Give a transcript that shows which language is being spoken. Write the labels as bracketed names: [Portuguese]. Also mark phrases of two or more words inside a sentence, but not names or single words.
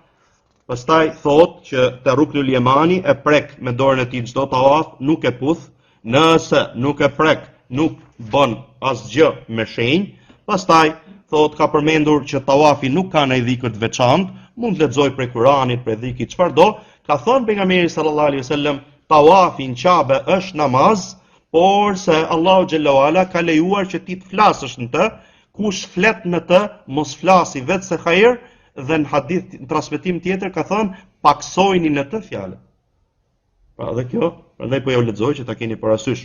[Albanian] Pastaj thot që te Ruknul Yamani e prek me dorën e tij çdo tawaf, nuk e puth, nëse nuk e prek, nuk bën asgjë me shenjë. Pastaj thot ka përmendur që tawafi nuk ka ndaj dhikët veçantë, mund të lexoj prej Kuranit, prej dhikit çfarë do. Ka thënë pejgamberi [Arabic] صلى الله عليه وسلم, [Albanian] tawafi në Kabe është namaz, por se Allahu [Arabic] جل وعلا [Albanian] ka lejuar që ti të flasësh në të, kush flet në të mos flasi vetë se hajër, dhe në hadith në transmetim tjetër ka thënë paksojini në të fjalë. Pra dhe kjo, prandaj po ja u lexoj që ta keni parasysh.